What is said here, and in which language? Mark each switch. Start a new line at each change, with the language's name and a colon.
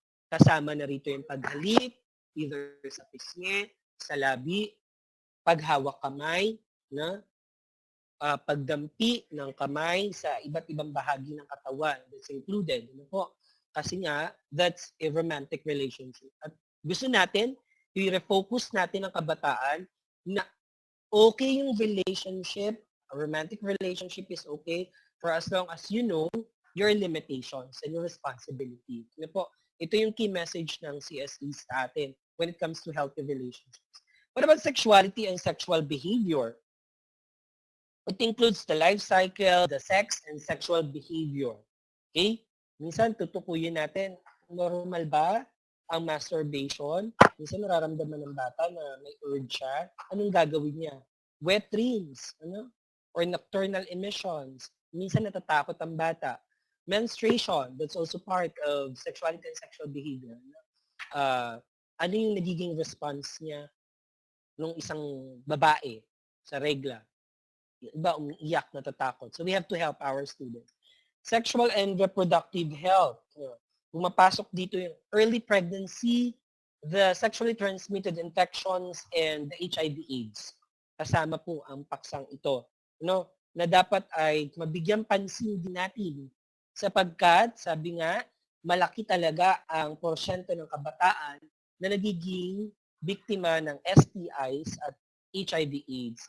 Filipino: Kasama na rito yung paghalik, either sa pisngi, sa labi, paghawak kamay, pagdampi ng kamay sa iba't ibang bahagi ng katawan.
English: That's included.
Filipino: Kasi nga,
English: that's a romantic relationship.
Filipino: At gusto natin, i-refocus natin ang kabataan na okay yung relationship,
English: a romantic relationship is okay for as long as you know your limitations and your responsibility.
Filipino: Ito yung key message ng CSE sa atin
English: when it comes to healthy relationships. What about sexuality and sexual behavior? It includes the life cycle, the sex, and sexual behavior.
Filipino: Okay? Minsan, tutukuyin natin, normal ba ang masturbation? Minsan, nararamdaman ng bata na may urge siya. Anong gagawin niya?
English: Wet dreams, or nocturnal emissions.
Filipino: Minsan, natatakot ang bata.
English: Menstruation, that's also part of sexuality and sexual behavior.
Filipino: Ano yung nagiging response niya nung isang babae sa regla? Iba umiiyak, natatakot.
English: So we have to help our students. Sexual and reproductive health.
Filipino: Pumapasok dito yung early pregnancy,
English: the sexually transmitted infections, and the HIV/AIDS.
Filipino: Kasama po ang paksang ito. Na dapat ay mabigyan pansin din natin sapagkat, sabi nga, malaki talaga ang porsyento ng kabataan na nagiging biktima ng STIs at HIV/AIDS.